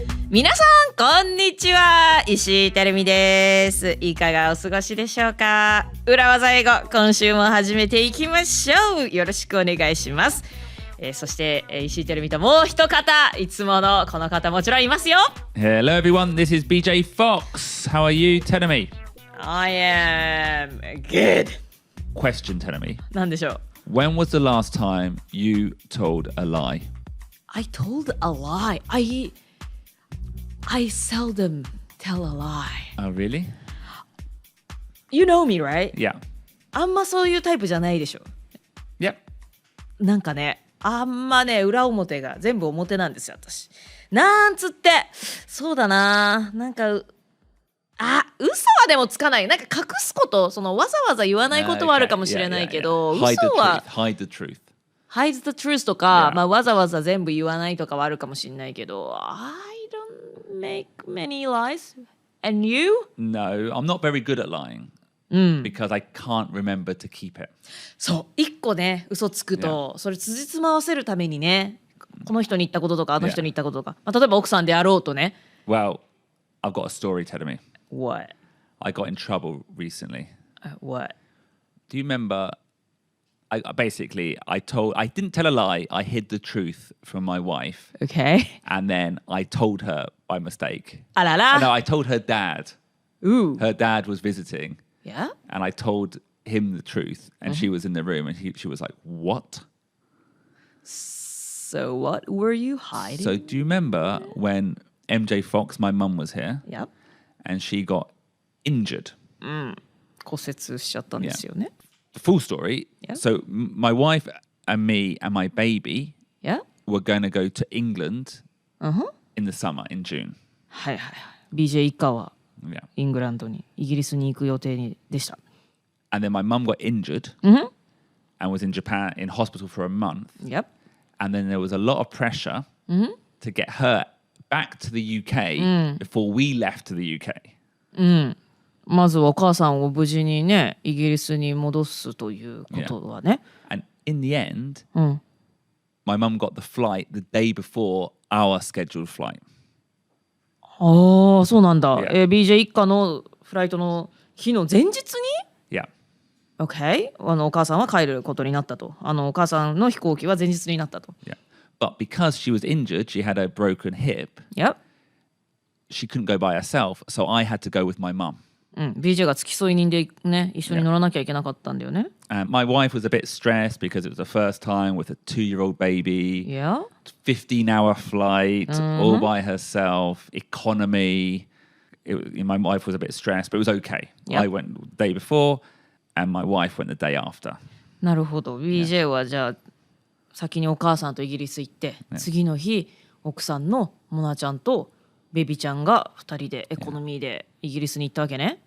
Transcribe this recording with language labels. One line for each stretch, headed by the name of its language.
Japanese: 皆さんこんにちは、石井てるみです。いかがお過ごしでしょうか。裏技英語、今週も始めていきましょう。よろしくお願いします。そして、石井てるみともう一方、いつものこの方もちろんいますよ。
English: Hello everyone, this is BJ Fox. How are you, Tenemi? I am good. Question, Tenemi.
Japanese: 何でしょう。
English: When was the last time you told a lie? I told a lie. I seldom tell a lie. Oh, really? You know me, right? Yeah.
Japanese: あんまそういうタイプじゃないでしょ。
English: Yep.
Japanese: なんかね、あんまね、裏表が全部表なんですよ、私。なんつって、そうだな、なんか、嘘はでもつかない。なんか隠すこと、そのわざわざ言わないことはあるかもしれないけど、嘘は
English: Hide the truth. hide the truth
Japanese: とか、
English: Yeah.
Japanese: まあわざわざ全部言わないとかはあるかもしれないけど、
English: I don't make many lies. And you? No, I'm not very good at lying because I can't remember to keep it.
Japanese: そう、一個ね、嘘つくと、それ辻褄合わせるためにね、この人に言ったこととか、あの人に言ったこととか、まあ、例えば奥さんであろうとね。
English: Well, I've got a story, Tenemi. What? I got in trouble recently. What? Do you remember? I didn't tell a lie. I hid the truth from my wife. Okay. And then I told her by mistake.
Japanese: あらら。
English: No, I told her dad. Ooh. Her dad was visiting. Yeah? And I told him the truth. And she was in the room and she was like, what? So what were you hiding? So do you remember when MJ Fox, my mum, was here? Yep. And she got injured?
Japanese: 骨折しちゃったんですよね。
English: The full story. Yeah. So my wife and me and my baby Yeah? were going to go to England in the summer, in June.
Japanese: はいはいはい。BJ 一家は
English: Yeah.
Japanese: イングランドに、イギリスに行く予定でした。
English: And then my mum got injured and was in Japan in hospital for a month. Yep. And then there was a lot of pressure to get her back to the UK before we left to the UK.
Japanese: まずはお母さんを無事にね、イギリスに戻すということはね。
English: And in the end, my mum got the flight the day before our scheduled flight.
Japanese: ああ、そうなんだ。
English: Yeah.
Japanese: BJ 一家のフライトの日の前日に
English: Yeah. OK?
Japanese: お母さんは帰ることになったと。お母さんの飛行機は前日になったと。
English: Yeah. But because she was injured, she had a broken hip. Yep. She couldn't go by herself, so I had to go with my mum.
Japanese: BJ が付き添い人でね、一緒に乗らなきゃいけなかったんだよね。
English: And my wife was a bit stressed because it was the first time with a 2-year-old baby. Yeah? 15-hour flight, all by herself, economy. My wife was a bit stressed, but it was okay. Yep. I went the day before, and my wife went the day after.
Japanese: なるほど。 BJ はじゃあ先にお母さんとイギリス行って、次の日奥さんのモナちゃんとベビちゃんが2人でエコノミーでイギリスに行ったわけね。